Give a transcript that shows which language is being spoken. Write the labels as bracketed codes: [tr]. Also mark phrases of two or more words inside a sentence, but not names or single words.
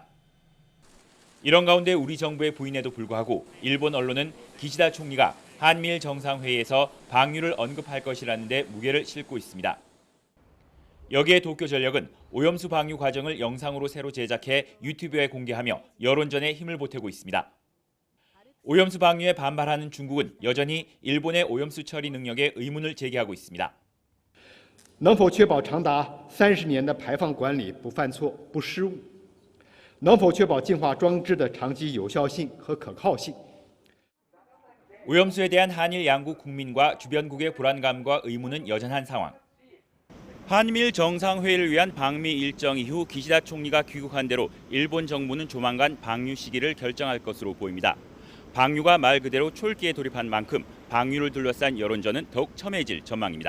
[ko] 이런 가운데 우리 정부의 부인에도 불구하고 일본 언론은 기시다 총리가 한미일 정상회의에서 방류를 언급할 것이라는 데 무게를 싣고 있습니다. 여기에 도쿄전력은 오염수 방류 과정을 영상으로 새로 제작해 유튜브에 공개하며 여론전에 힘을 보태고 있습니다. 오염수 방류에 반발하는 중국은 여전히 일본의 오염수 처리 능력에 의문을 제기하고 있습니다. [zh] 能否确保长达30年的排放管理不犯错、不失误？能否确保净化装置的长期有效性和可靠性？ [ko] 오염수에 대한 한일 양국 국민과 주변국의 불안감과 의문은 여전한 상황. 한미일 정상회의를 위한 방미 일정 이후 기시다 총리가 귀국한 대로 일본 정부는 조만간 방류 시기를 결정할 것으로 보입니다. 방류가 말 그대로 촐기에 돌입한 만큼 방류를 둘러싼 여론전은 더욱 첨예해질 전망입니다.